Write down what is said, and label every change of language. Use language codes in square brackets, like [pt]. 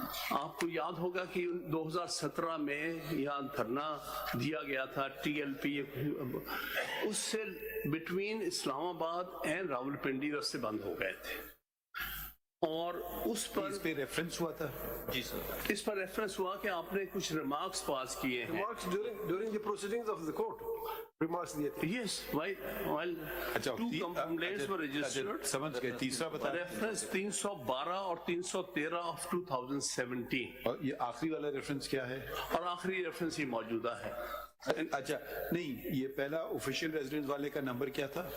[ur] آپ کو یاد ہوگا کہ 2017 میں یہاں دھرنا دیا گیا تھا TLP. اس سے [en] between [ur] اسلام آباد اینڈ راولپنڈی راستے بند ہو گئے تھے، اور اس پہ ریفرنس ہوا تھا. جی سر. اس پر ریفرنس ہوا کہ آپ نے کچھ ریمارکس پاس کیے ہیں. [en] during the proceedings of the court remarks [ur] دیے تھے. [en] Yes, while 2 complaints were registered. [ur] سمجھ گئے. تیسرا بتا. ریفرنس 312 اور 313 of 2017. اور یہ آخری والا ریفرنس کیا ہے؟ اور آخری ریفرنس ہی موجودہ ہے. اچھا نہیں، یہ پہلا آفیشیل ریزیڈنس والے کا نمبر کیا تھا؟